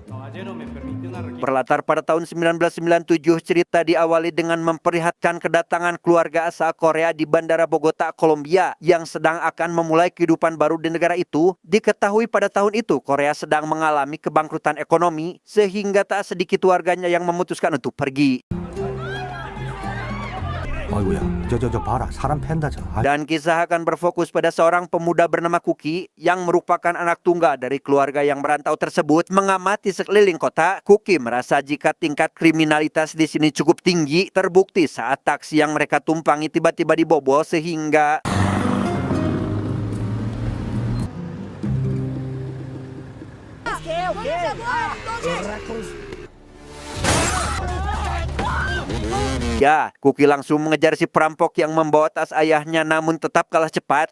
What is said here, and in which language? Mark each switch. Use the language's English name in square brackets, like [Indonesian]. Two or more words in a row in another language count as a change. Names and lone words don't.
[Indonesian] Berlatar pada tahun 1997, cerita diawali dengan memperlihatkan kedatangan keluarga asal Korea di Bandara Bogota, Kolombia, yang sedang akan memulai kehidupan baru di negara itu. Diketahui pada tahun itu, Korea sedang mengalami kebangkrutan ekonomi, sehingga tak sedikit warganya yang memutuskan untuk pergi. [Korean] 아이고야, 저 봐라, 사람 팬다 저. [Indonesian] Dan kisah akan berfokus pada seorang pemuda bernama Kuki yang merupakan anak tunggal dari keluarga yang merantau tersebut. Mengamati sekeliling kota, Kuki merasa jika tingkat kriminalitas di sini cukup tinggi, terbukti saat taksi yang mereka tumpangi tiba-tiba dibobol sehingga ya, Kuki langsung mengejar si perampok yang membawa tas ayahnya namun tetap kalah cepat.